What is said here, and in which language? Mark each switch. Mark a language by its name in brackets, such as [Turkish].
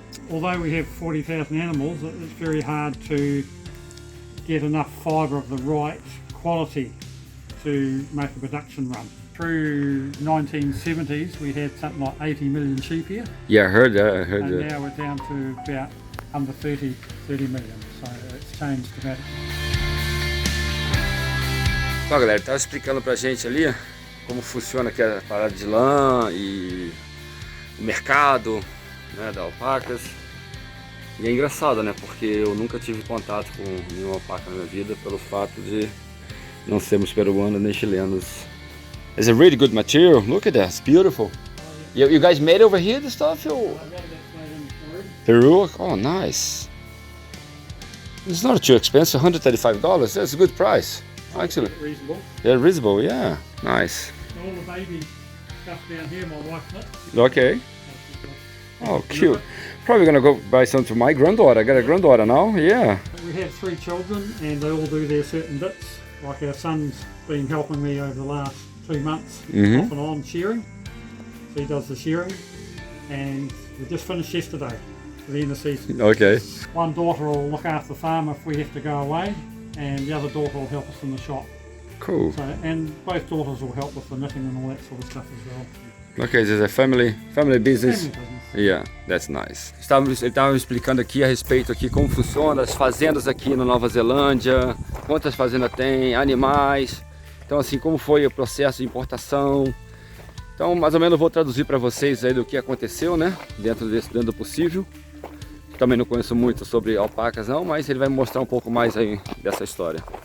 [English] Although we have 40,000 animals, it's very hard to get enough fibre of the right quality to make a production run. Through 1970s we had something like 80 million sheep here. Yeah, I heard that. I heard and that. now we're down to about under 30 million, so it's changed dramatically. [Portuguese] Então, galera, ele estava explicando pra gente ali como funciona aqui a parada de lã e o mercado, né, da alpacas. E é engraçado, né, porque eu nunca tive contato com nenhuma alpaca na minha vida pelo fato de não sermos peruanos nem chilenos. [English] It's a really good material. Look at that, it's beautiful. You guys made over here the stuff? Or? Peru? Oh, nice. It's not too expensive, $135. That's a good price. Actually, Reasonable. yeah, reasonable, yeah, nice. All the baby stuff down here, my wife knits. Okay. Oh, cute. Probably gonna go buy some to my granddaughter. I got a granddaughter now, yeah. We have 3 children and they all do their certain bits. Like our son's been helping me over the last 2 months, off and on shearing. So he does the shearing, and we just finished yesterday for the end of season. Okay. One daughter will look after the farm if we have to go away, and the other daughter will help us in the shop. Cool. So, and both daughters will help with the knitting and all that sort of stuff as well. Okay, this is a family business. Family business. Yeah, that's nice. [Portuguese] Ele estava me explicando aqui a respeito aqui como funciona as fazendas aqui na Nova Zelândia, quantas fazendas tem, animais. Então assim, como foi o processo de importação. Então mais ou menos eu vou traduzir para vocês aí do que aconteceu, né? Dentro do possível. Também não conheço muito sobre alpacas não, mas ele vai mostrar um pouco mais aí dessa história.